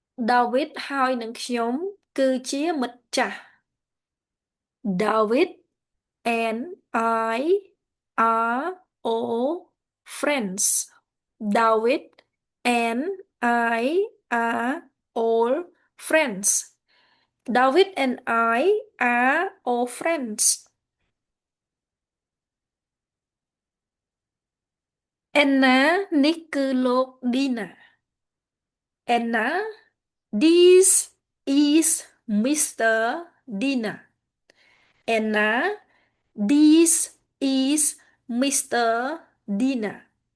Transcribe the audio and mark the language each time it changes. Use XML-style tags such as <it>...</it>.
<km>David ហើយនឹងខ្ញុំគឺជាមិត្តចាស់</km> <en>David and I are all friends. David and I are all friends. David and I are all friends.</en> <km>Anna នេះគឺលោក Dina.</km> <en>Anna, this is Mr. Dina. Anna, this is Mr. Dina.</en>